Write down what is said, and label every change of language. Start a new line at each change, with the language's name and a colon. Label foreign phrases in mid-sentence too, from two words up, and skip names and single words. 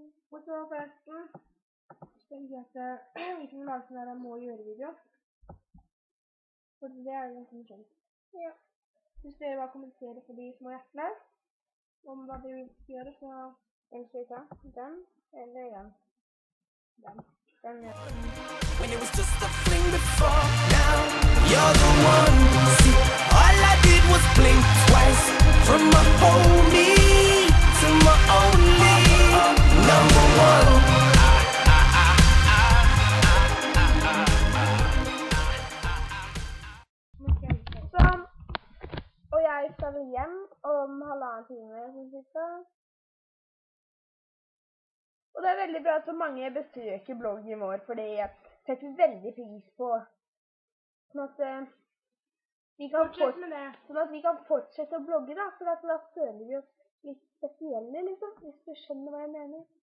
Norwegian: Og så forresten, så tenker jeg at vi kan lage sånn der må gjøre-video. For det er jo ganske skjønt. Ja. Hvis dere bare kommenterer for de små hjertene om hva dere vil gjøre, så ønsker vi ta den eller den. Den. Den, ja.
English: When it was just a fling before, now you're the one. See, all I did was blink twice. From my homie to my only number one.
Norwegian: Så, og jeg skal hjem om 1,5 time, cirka. Og det er veldig bra at så mange besøker bloggen vår, fordi jeg setter veldig pris på sånn at vi kan fortsette å blogge da, for da føler vi oss litt spesielle, liksom, hvis du skjønner hva jeg mener.